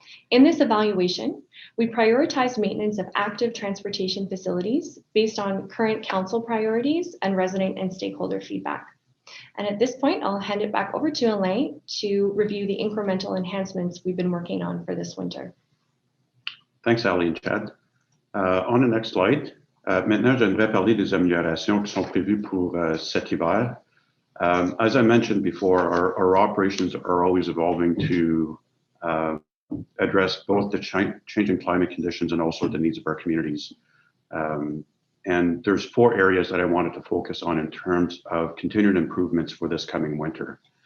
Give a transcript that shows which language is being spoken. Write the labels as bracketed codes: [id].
[en] In this evaluation, we prioritize maintenance of active transportation facilities based on current council priorities and resident and stakeholder feedback. And at this point, I'll hand it back over to Alain to review the incremental enhancements we've been working on for this winter. Thanks, Ali and Chad. On the next slide, [fr] maintenant, j'aimerais parler des améliorations qui sont prévues pour cet hiver. [en] As I mentioned before, our operations are always evolving to address both the changing climate conditions and also the needs of our communities. And there's 4 areas that I wanted to focus on in terms of continued improvements for this coming winter.